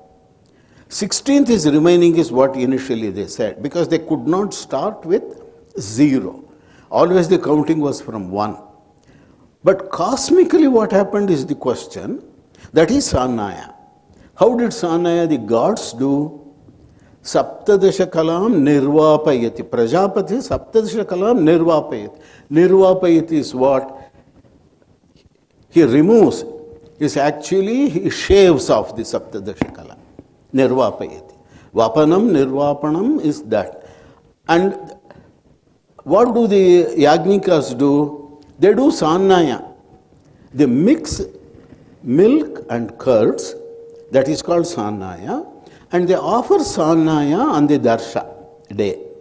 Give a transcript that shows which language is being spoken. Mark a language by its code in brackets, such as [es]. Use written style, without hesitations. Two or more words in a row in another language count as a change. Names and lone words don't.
[en] 16th is remaining is what initially they said, because they could not start with 0. Always the counting was from 1. But cosmically what happened is the question. That is Sanaya. How did Sanaya, the gods, do? [sa] Saptadasha kalam nirvapayati. Prajapati Saptadasha kalam nirvapayati. [en] Nirvapayati is what? He removes. Is actually he shaves off the [sa] Saptadasha kalam. Nirvapayati. Vapanam, nirvapanam is that. [en] And what do the Yajnikas do? They do Sanaya. They mix milk and curds, that is called Sanaya, and they offer Sanaya on the Darsha day.